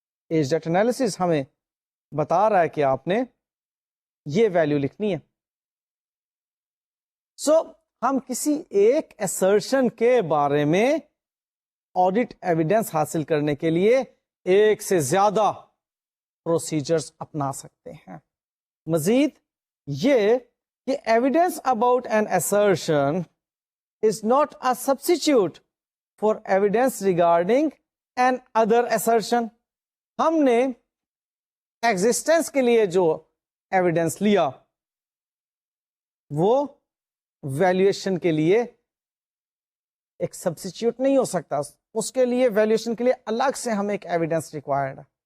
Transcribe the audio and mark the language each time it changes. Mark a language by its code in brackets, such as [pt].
[ur] Age date analysis ہمیں بتا رہا ہے کہ آپ نے یہ ویلیو لکھنی ہے. سو ہم کسی ایک assertion کے بارے میں آڈٹ ایویڈنس حاصل کرنے کے لیے ایک سے زیادہ پروسیجرز اپنا سکتے ہیں. مزید یہ کہ [en] Evidence about an assertion is not a substitute for evidence regarding an other assertion. [ur] ہم نے ایگزسٹنس کے لیے جو ایویڈنس لیا وہ ویلیویشن کے لیے ایک سبسٹیچیوٹ نہیں ہو سکتا, اس کے لیے ویلیویشن کے لیے الگ سے ہمیں ایک ایویڈنس ریکوائرڈ ہے.